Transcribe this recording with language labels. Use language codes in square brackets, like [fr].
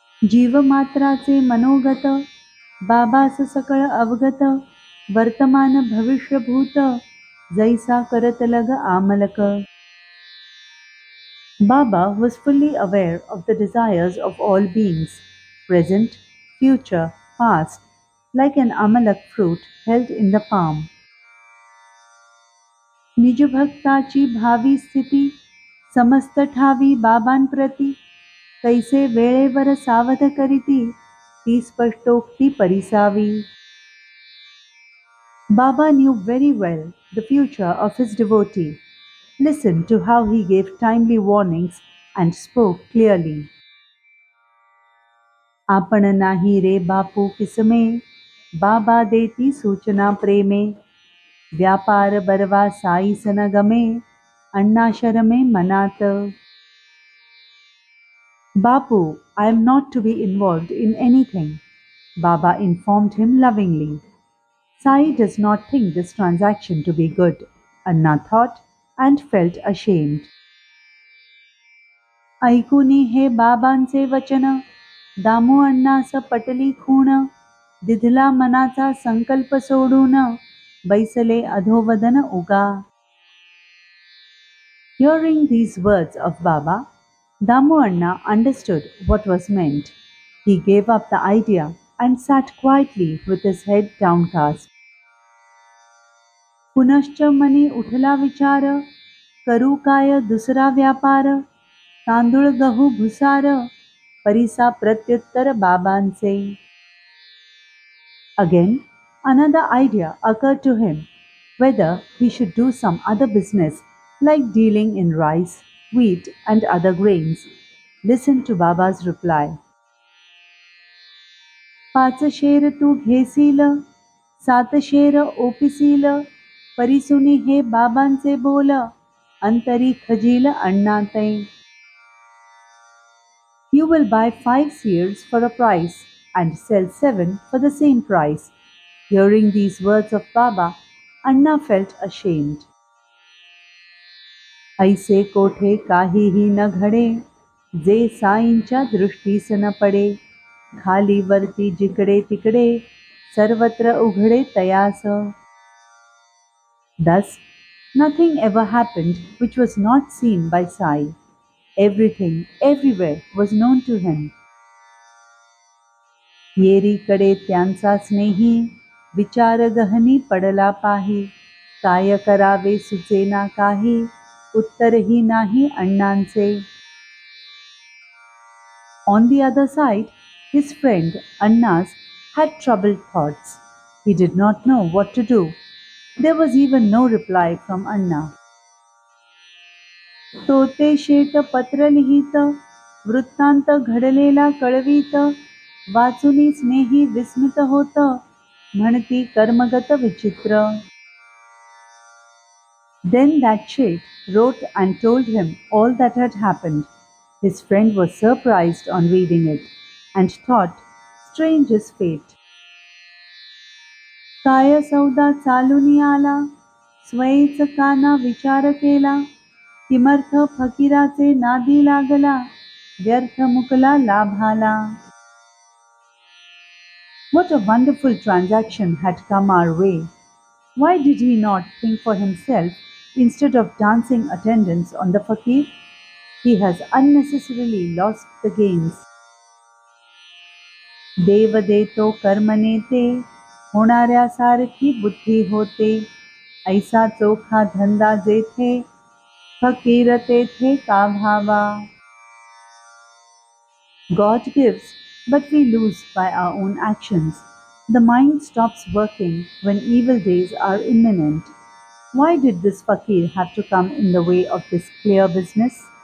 [mr] जीवमात्राचे मनोगत बाबास सकळ अवगत वर्तमान भविष्यभूत जैसा करत लग आमलक. [en] Baba was fully aware of the desires of all beings, present, future, past, like an amalak fruit held in the palm. [mr] निजभक्ताची भावी स्थिती समस्त ठावी बाबांप्रती कैसे वेळेवर सावध करीती ती स्पष्टोक्ती परिसावी. [en] Baba knew very well the future of his devotee. Listen to how he gave timely warnings and spoke clearly. [mr] आपण नाही रे बापू किसमे बाबा देती सूचना प्रेमे व्यापार बरवा साईस न गमे अण्णा शरमे मनात. [en] Bapu, I am not to be involved in anything, Baba informed him lovingly. Sai does not think this transaction to be good, Anna thought and felt ashamed. [mr] ऐकुनी हे बाबांचे वचन दामू अण्णास पटली खूण दिधला मनाचा संकल्प सोडून बैसले अधोवदन उगा. [en] Hearing these words of Baba, Damu Anna understood what was meant. He gave up the idea and sat quietly with his head downcast. [mr] पुनश्च मनी उठला विचार करू काय दुसरा व्यापार तांदूळ गहू भुसार परिसा प्रत्युत्तर बाबांचे. [en] Again, another idea occurred to him, whether he should do some other business like dealing in rice, wheat and other grains. Listen to Baba's reply. [mr] पाच शेर तू घेसील सात शेर ओपिसील परिसुनी हे बाबांचे बोल अंतरी खजील अण्णाते. [en] You will buy 5 seers for a price and sell 7 for the same price. Hearing these words of Baba, Anna felt ashamed. [mr] ऐसे कोठे काहीही न घडे जे साईंच्या दृष्टीस न पडे खाली वरती जिकडे तिकडे सर्वत्र उघडे तयास. [en] Thus, nothing ever happened which was not seen by Sai. Everything, everywhere was known to him. [mr] येरीकडे त्यांचा स्नेही विचार गहनी पडला पाही काय करावे सुचेना काही उत्तरही नाही अण्णांचे. [en] On the other side, his friend Anna's had troubled thoughts. He did not know what to do. There was even no reply from Anna. [mr] तोते शेट पत्र लिहित वृत्तांत घडलेला कळवीत वाचुनी स्नेही विस्मित होत म्हणती कर्मगत विचित्र. [en] Then that Shet wrote and told him all that had happened. His friend was surprised on reading it and thought, strange is fate. [mr] काय सौदा चालूनी आला स्वयेच काना विचार केला किमर्थ फकीराचे नादी लागला व्यर्थ मुकला लाभाला. [en] What a wonderful transaction had come our way. Why did he not think for himself instead of dancing attendance on the fakir? He has unnecessarily lost the gains. [mr] देव देतो कर्म नेते होणाऱ्यासारखी बुद्धी होते ऐसा चोखा धंदा जेथे फकीर तेथे का भावा. [en] God gives, but we lose by our own actions. The mind stops working when evil days are imminent. Why did this fakir have to come in the way of this clear business?